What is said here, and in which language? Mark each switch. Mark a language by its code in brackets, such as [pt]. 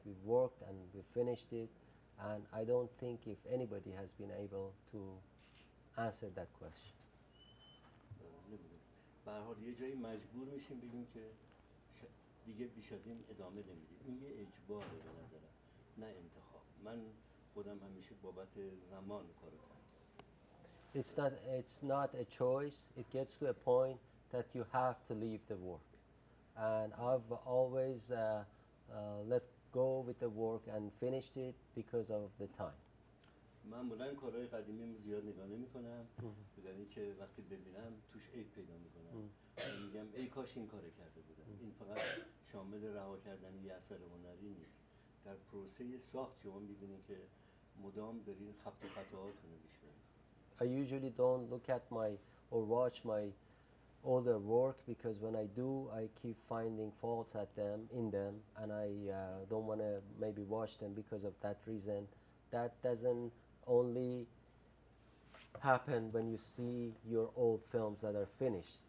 [en] We've worked and we've finished it, and I don't think if anybody has been able to answer that question. [fa] نمیدونم. به هر حال یه جایی مجبور میشیم بگیم که دیگه بیش از این ادامه نمیدیم. این یه اجباره به نظرم، نه انتخاب. من خودم همیشه بابت زمان کارو کردم. [en] It's not a choice. It gets to a point that you have to leave the work, and I've always let go with the work and finished it because of the time. [fa] معمولا کارهای قدیمی زیاد نگاه نمی‌کنم، به دلیلی که وقتی ببینم توش عیب پیدا می‌کنم. میگم ای کاش این کارو کرده بودم. این فقط شامل رها کردن یه اثر هنری نیست. در پروسه ساخت شما می‌بینید که مدام دارین خط و خطاهاتون رو پیش می‌برید. [en] I usually don't look at my or watch my older work because when I do, I keep finding faults in them, and I don't want to maybe watch them because of that reason. That doesn't only happen when you see your old films that are finished.